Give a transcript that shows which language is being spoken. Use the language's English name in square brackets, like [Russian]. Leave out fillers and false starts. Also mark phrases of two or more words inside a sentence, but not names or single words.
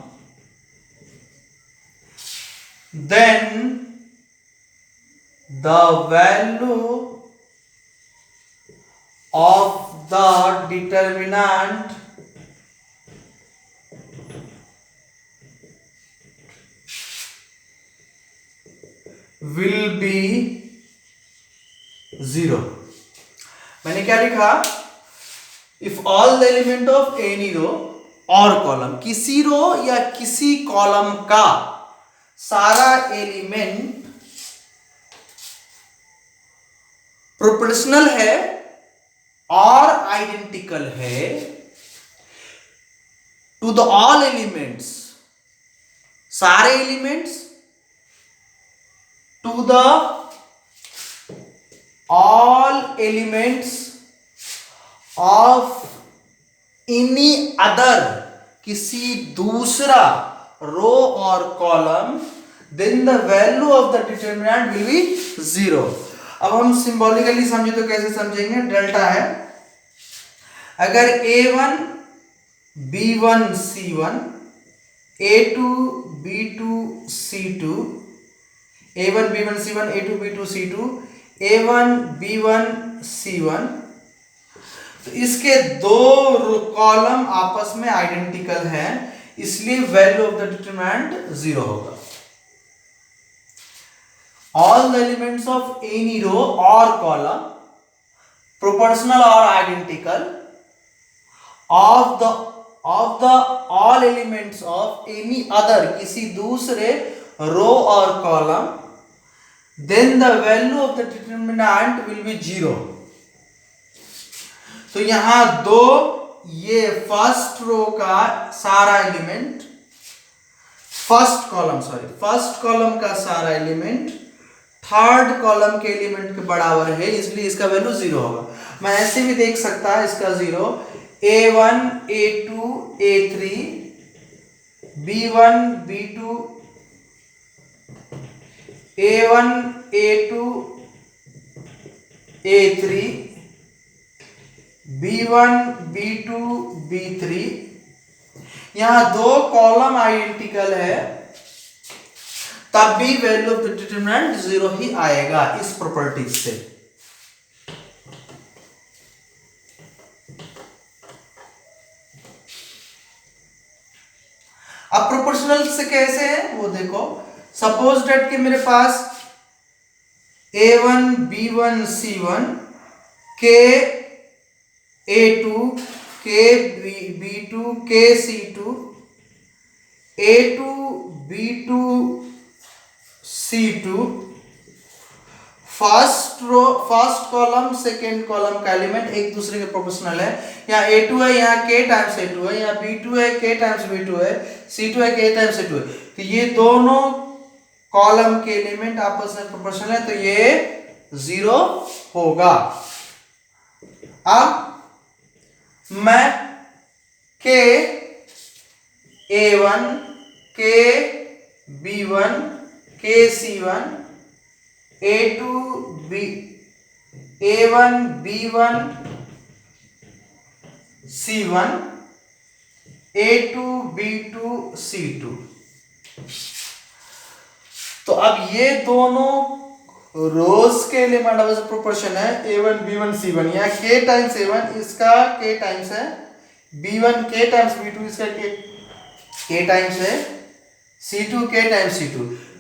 [English] then the value of the determinant will be 0. [Hindi] मैंने क्या लिखा? [English] If all the element of any row [Hindi] और कॉलम, किसी रो या किसी कॉलम का सारा एलिमेंट प्रोपोर्शनल है और आइडेंटिकल है [English] to the all elements, [Hindi] सारे एलिमेंट्स [English] to the all elements of any other, [Hindi] किसी दूसरा रो और कॉलम, [English] then the value of the determinant will be 0. [Hindi] अब हम सिंबॉलिकली समझे तो कैसे समझेंगे? डेल्टा है, अगर a1 b1 c1 a2 b2 c2 a1 b1 c1 a2 b2 c2 a1 b1 c1, तो इसके दो कॉलम आपस में आइडेंटिकल हैं, इसलिए [English] value of the determinant [Hindi] 0 होगा. [English] All the elements of any row or column proportional or identical of the all elements of any other, [Hindi] किसी दूसरे रो और कॉलम, [English] then the value of the determinant will be 0. [Hindi] तो यहां दो, ये [English] first row [Hindi] का सारा एलिमेंट, [English] first column [Hindi] का सारा एलिमेंट [English] third column [Hindi] के एलिमेंट के बराबर है, इसलिए इसका वैल्यू 0 होगा. मैं ऐसे भी देख सकता है इसका 0, a1 a2 a3 b1 b2 a1 a2 a3 b1 b2 b3. यहां दो [English] column identical [Hindi] है, तब भी [English] value of the determinant [Hindi] 0 ही आएगा इस प्रॉपर्टी से. अब प्रोपोर्शनल से कैसे है वो देखो. [English] suppose that [Hindi] कि मेरे पास a1 b1 c1 k a2 k b2 k c2 a2 b2 c2 [English] first column second column [Hindi] का एलिमेंट एक दूसरे के प्रोपोर्शनल है. यहाँ a2 है, यहाँ k टाइम्स a2 है, यहाँ b2 है, k टाइम्स b2 है, c2 है, k टाइम्स c2 है. तो ये दोनों कॉलम के एलिमेंट आपस में प्रोपोर्शनल है, तो ये 0 होगा. अब मैं k a1 k b1 k c1 a2 a1 b1 c1 a2 b2 c2. तो अब ये दोनों रोज के एलिमेंट [English] of proportion [Hindi] है a1 b1 c1. यहाँ k टाइम्स a1 इसका k टाइम्स है, b1 k टाइम्स b2 इसका k टाइम्स है, c2 k टाइम्स c2.